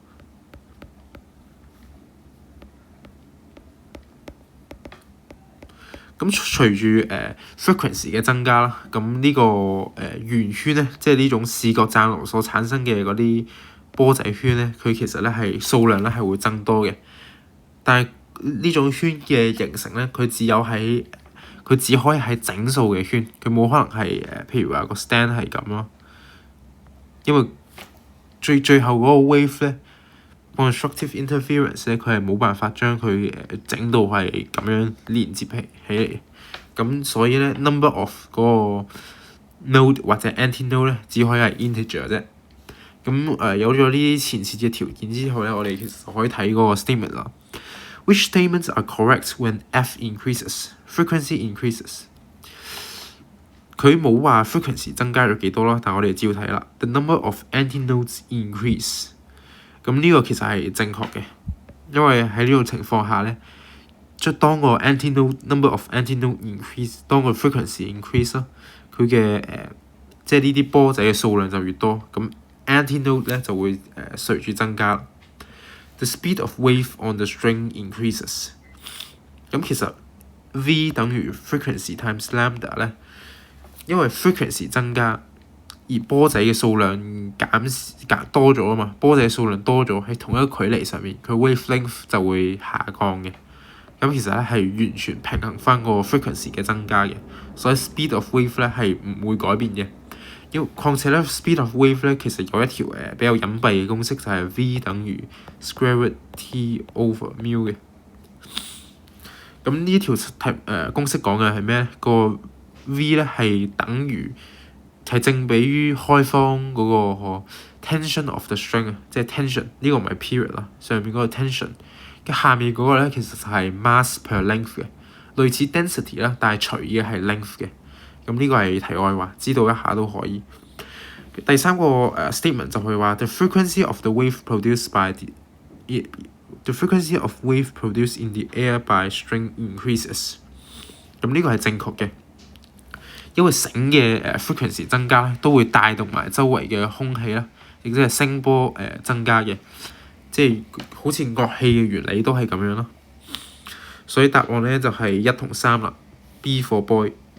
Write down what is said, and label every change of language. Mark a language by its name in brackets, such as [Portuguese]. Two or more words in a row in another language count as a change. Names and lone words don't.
[Cantonese] 咁隨住frequency 嘅增加啦，咁呢個圓圈咧，即係呢種視覺暫留所產生嘅嗰啲波仔圈咧，佢其實咧係數量咧係會增多嘅。但係呢種圈嘅形成咧，佢只可以係整數嘅圈，佢冇可能係譬如話個 stand 係咁咯。因為最後嗰個 wave 咧 [English] constructive interference [Cantonese] 咧，佢係冇辦法將佢整到係咁樣連接起嚟。咁所以咧 [English] number of [Cantonese] 嗰個 node 或者 anti-node 咧，只可以係 integer 啫。咁有咗呢啲前設嘅條件之後咧，我哋其實可以睇嗰個 statement 啦。 [English] Which statements are correct when F increases, frequency increases？ [Cantonese] 佢冇話 frequency 增加咗幾多啦，但係我哋照睇啦。 [English] The number of antinodes increase。 [Cantonese] 咁呢個其實係正確嘅，因為喺呢種情況下咧，當個 [English] number of antinode increase， [Cantonese] 當個 [English] frequency increase [Cantonese] 啦，佢嘅即係呢啲波仔嘅數量就越多，咁 antinode 咧就會隨住增加。 [English] The speed of wave on the string increases。 [Cantonese] 咁其實 V 等於 [English] frequency times lambda [Cantonese] 咧，因為 frequency 增加，而波仔嘅數量減多咗啊嘛，波仔數量多咗喺同一個距離上面，佢 wavelength 就會下降嘅。咁其實咧係完全平衡翻個 frequency 嘅增加嘅，所以 [English] speed of wave [Cantonese] 咧係唔會改變嘅。況且咧 [English] speed of wave [Cantonese] 咧其實有一條比較隱蔽嘅公式，就係 V 等於 [English] square root T over mu [Cantonese] 嘅。咁呢條公式講嘅係咩咧？個 V 咧係等於係正比於開方嗰個 [English] tension of the string [Cantonese] 啊，即係 tension 呢個唔係 period 啦，上面嗰個 tension。下面嗰個咧其實就係 [English] mass per length [Cantonese] 嘅，類似 density 啦，但係除嘅係 length 嘅。咁呢個係題外話，知道一下都可以。第三個statement 就係話 [English] the frequency of the wave produced in the air by string increases。 [Cantonese] 咁呢個係正確嘅，因為繩嘅frequency 增加咧，都會帶動埋周圍嘅空氣啦，亦即係聲波增加嘅，即係好似樂器嘅原理都係咁樣咯。所以答案咧就係1同3啦， [English] B for boy。